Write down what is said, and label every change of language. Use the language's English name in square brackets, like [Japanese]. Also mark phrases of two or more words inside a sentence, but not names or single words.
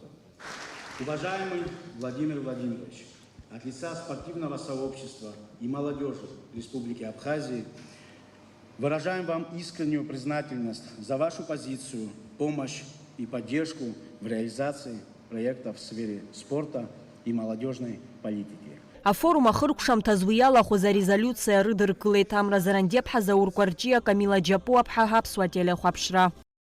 [Russian] Уважаемый Владимир Владимирович, от лица спортивного сообщества и молодежи Республики Абхазии выражаем вам искреннюю признательность за вашу позицию, помощь и поддержку в реализации проектов в сфере спорта и молодежной политики. [Abkhazian] Афорум ахыркәшамҭаз уи иалахәыз арезолиуциа рыдыркылеит Амра Зарандиаԥҳа, Заур Кәарҷиа, Камила Џьапуаԥҳа, Аԥсуа телехәаԥшра.